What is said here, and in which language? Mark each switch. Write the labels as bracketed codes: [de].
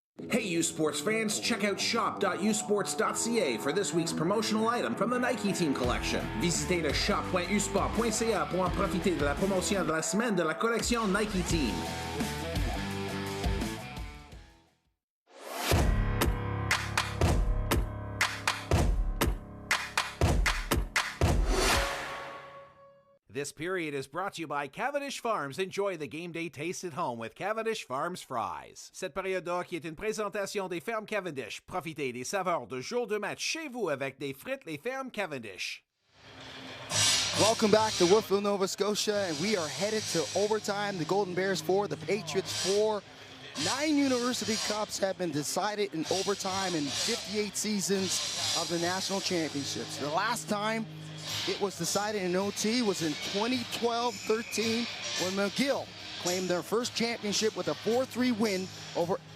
[en] Hey, U Sports fans, check out shop.usports.ca for this week's promotional item from the Nike Team Collection. [fr] Visitez le shop.usport.ca pour en profiter de la promotion de la semaine de la collection Nike Team. [en] This period is brought to you by Cavendish Farms. Enjoy the game day taste at home with Cavendish Farms fries. [fr] Cette période-là qui est une présentation des fermes Cavendish. Profitez des saveurs de jour de match chez vous avec des frites les fermes Cavendish. [en] Welcome back to Woodville, Nova Scotia, and we are headed to overtime. The Golden Bears 4, the Patriots 4. 9 University Cups have been decided in overtime in 58 seasons of the national championships. The last time it was decided in OT was in 2012-13 when McGill claimed their first championship with a 4-3 win over